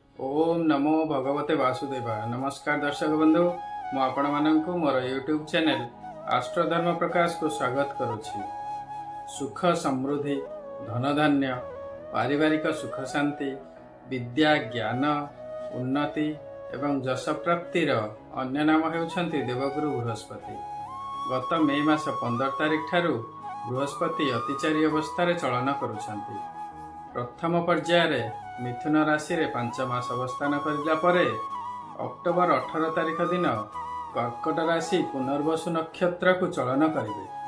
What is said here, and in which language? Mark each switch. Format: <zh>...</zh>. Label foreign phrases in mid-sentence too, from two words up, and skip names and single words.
<sa>ओम नमो भगवते वासुदेवाय।</sa> <or>ନମସ୍କାର ଦର୍ଶକ ବନ୍ଧୁ, ମୁଁ ଆପଣ ମାନଙ୍କୁ ମୋର</or> <en>YouTube channel</en> <or>ଆଷ୍ଟ୍ରୋଧର୍ମ ପ୍ରକାଶ କୁ ସ୍ୱାଗତ କରୁଛି। ସୁଖ ସମୃଦ୍ଧି, ଧନ ଧାନ୍ୟ, ପାରିବାରିକ ସୁଖ ଶାନ୍ତି, ବିଦ୍ୟା ଜ୍ଞାନ ଉନ୍ନତି ଏବଂ ଯଶ ପ୍ରାପ୍ତିର ଅନ୍ୟ ନାମ ହେଉଛନ୍ତି ଦେବଗୁରୁ ବୃହସ୍ପତି। ଗତ ମେ ମାସ 15 ତାରିଖ ଠାରୁ ବୃହସ୍ପତି ଅତିଚାରୀ ଅବସ୍ଥା ଚଳନ କରୁଛନ୍ତି। ପ୍ରଥମ ପର୍ଯ୍ୟାୟର ମିଥୁନ ରାଶି ରେ 5 ମାସ ଅବସ୍ଥାନ କରିଲା ପରେ ଅକ୍ଟୋବର 18 ତାରିଖ ଦିନ କର୍କଟ ରାଶି ପୁନର୍ବସୁ ନକ୍ଷତ୍ର କୁ ଚଳନ କରିବେ।</or>